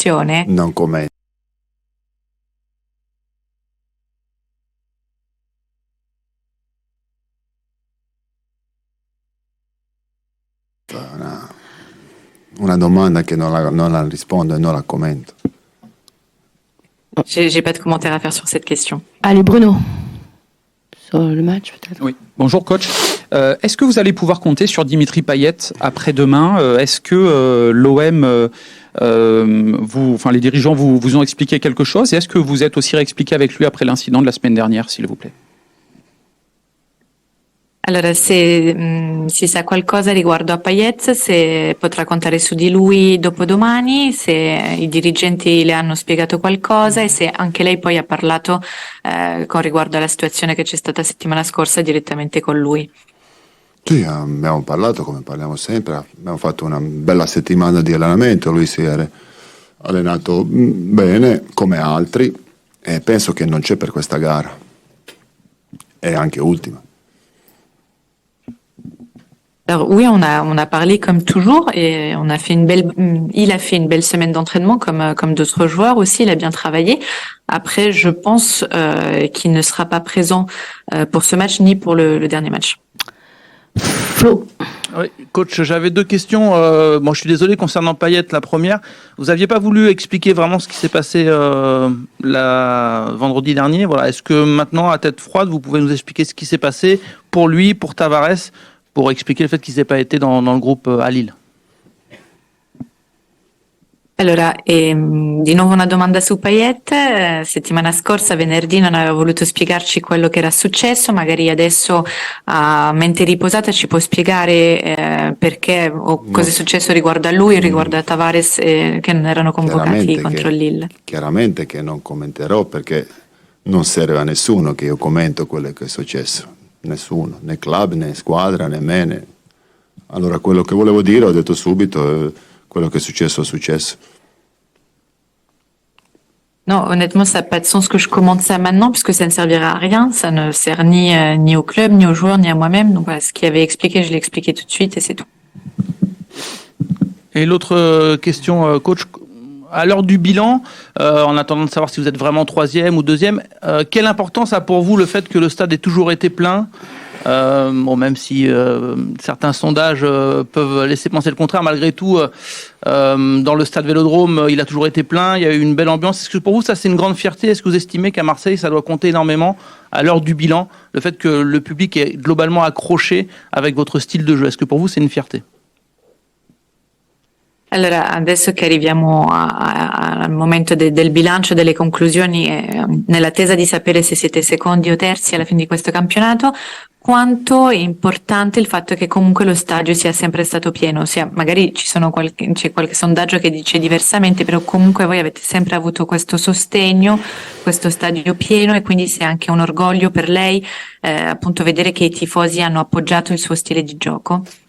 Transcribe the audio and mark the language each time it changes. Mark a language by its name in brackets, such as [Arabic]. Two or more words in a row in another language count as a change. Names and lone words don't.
[Italian] Non commento. Una domanda che non la rispondo et non la commento. [French] J'ai pas de commentaire à faire sur cette question. Allez, Bruno. Sur le match, peut-être. Oui. Bonjour coach. Est-ce que vous allez pouvoir compter sur Dimitri Payet après-demain? Est-ce que l'OM, les dirigeants vous ont expliqué quelque chose? Et est-ce que vous êtes aussi réexpliqué avec lui après l'incident de la semaine dernière, s'il vous plaît? [Italian] Allora, se si sa qualcosa riguardo a Payet, se potrà contare su di lui dopodomani, se i dirigenti le hanno spiegato qualcosa e se anche lei poi ha parlato con riguardo alla situazione che c'è stata settimana scorsa direttamente con lui. Sì, abbiamo parlato come parliamo sempre, abbiamo fatto una bella settimana di allenamento, lui si è allenato bene come altri e penso che non c'è per questa gara, è anche ultima. [French] Alors oui, on a parlé comme toujours et on a fait il a fait une belle semaine d'entraînement comme d'autres joueurs aussi, il a bien travaillé. Après, je pense qu'il ne sera pas présent pour ce match ni pour le dernier match. Flo. Oui, coach, j'avais deux questions. Bon, je suis désolé concernant Payet. La première, vous n'aviez pas voulu expliquer vraiment ce qui s'est passé vendredi dernier. Voilà, est-ce que maintenant, à tête froide, vous pouvez nous expliquer ce qui s'est passé pour lui, pour Tavares, pour expliquer le fait qu'ils n'aient pas été dans le groupe à Lille? [Italian] Allora, di nuovo una domanda su Payet. Settimana scorsa, venerdì, non aveva voluto spiegarci quello che era successo, magari adesso a mente riposata ci può spiegare perché o cosa è successo riguardo a lui o riguardo a Tavares che non erano convocati contro il Lille. Chiaramente che non commenterò perché non serve a nessuno che io commento quello che è successo, nessuno, né club, né squadra, né me. Allora quello che volevo dire ho detto subito, quello che è successo è successo. [French] Non, honnêtement, ça n'a pas de sens que je commente ça maintenant puisque ça ne servira à rien. Ça ne sert ni au club, ni aux joueurs, ni à moi-même. Donc voilà, ce qu'il avait expliqué, je l'ai expliqué tout de suite et c'est tout. Et l'autre question, coach, à l'heure du bilan, en attendant de savoir si vous êtes vraiment troisième ou deuxième, quelle importance a pour vous le fait que le stade ait toujours été plein? Bon, même si certains sondages peuvent laisser penser le contraire, malgré tout, dans le stade Vélodrome, il a toujours été plein, il y a eu une belle ambiance. Est-ce que pour vous, ça c'est une grande fierté? Est-ce que vous estimez qu'à Marseille, ça doit compter énormément à l'heure du bilan, le fait que le public est globalement accroché avec votre style de jeu? Est-ce que pour vous, c'est une fierté? Allora, adesso che arriviamo al momento del bilancio, delle conclusioni, nell'attesa di sapere se siete secondi o terzi alla fine di questo campionato, quanto è importante il fatto che comunque lo stadio sia sempre stato pieno, ossia magari c'è qualche sondaggio che dice diversamente, però comunque voi avete sempre avuto questo sostegno, questo stadio pieno, e quindi se è anche un orgoglio per lei appunto vedere che i tifosi hanno appoggiato il suo stile di gioco.